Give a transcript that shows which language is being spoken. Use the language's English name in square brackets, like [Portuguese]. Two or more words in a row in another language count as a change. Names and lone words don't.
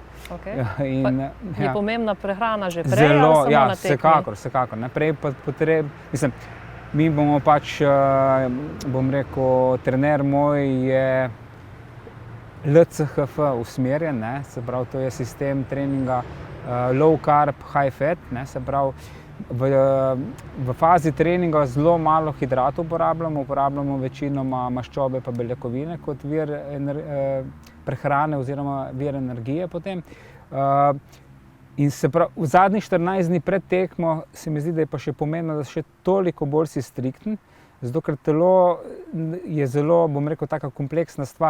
[Slovenian] Je pomembna prehrana že prej ali samo na tekmi? Vsekakor. Naprej pa mislim, mi bomo pač, bom rekel, trener moj je LCHF usmerjen, se pravi, to je sistem treninga [English] low carb, high fat, [Slovenian] se pravi, v fazi treninga zelo malo hidratov uporabljamo večinoma maščobe pa beljakovine kot vir prehrane oziroma vir energije potem. In se pravi, v zadnjih 14 dni pred tekmo se mi zdi, da je pa še pomembno, da še toliko bolj si strikten, zato ker telo je zelo, bom rekel, taka kompleksna stvar.